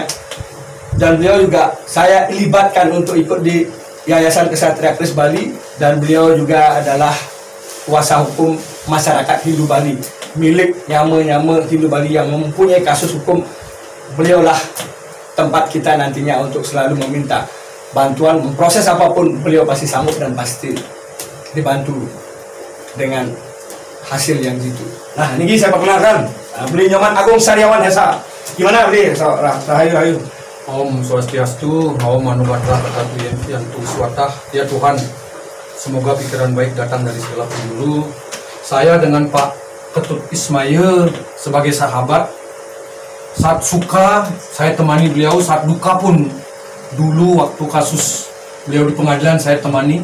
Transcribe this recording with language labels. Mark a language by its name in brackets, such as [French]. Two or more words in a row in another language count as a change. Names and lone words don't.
[Indonesian] Dan beliau juga saya libatkan untuk ikut di Yayasan Ksatria Kris Bali, dan beliau juga adalah kuasa hukum masyarakat Hindu Bali, milik nyama-nyama Hindu Bali yang mempunyai kasus hukum. Beliaulah tempat kita nantinya untuk selalu meminta bantuan, memproses apapun, beliau pasti sanggup dan pasti dibantu dengan hasil yang jitu. Nah, ini saya perkenalkan, beliau Nyoman Agung Sariawan Hesa. Gimana beli? Rahayu. [Sanskrit] Om Swastiastu, Om Manubatra Kata yang Swatah. [Indonesian] Ya Tuhan, semoga pikiran baik datang dari segala penjuru. Saya dengan Pak Ketut Ismail sebagai sahabat, saat suka saya temani beliau, saat duka pun dulu waktu kasus beliau di pengadilan saya temani.